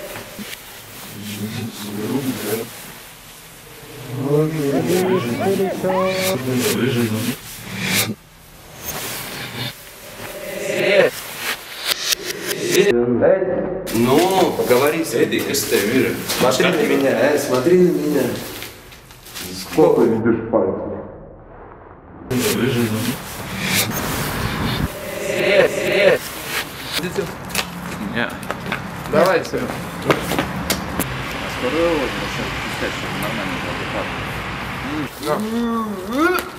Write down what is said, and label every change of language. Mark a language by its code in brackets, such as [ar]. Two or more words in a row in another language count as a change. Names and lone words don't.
[ru] Ну, поговори с Эдик, [lv] kas tev ir? [ru] Смотри на меня, смотри на меня. Сколько видишь пальцев? Jā. Давай, все. Скоро начнем пускать, чтобы нормально было.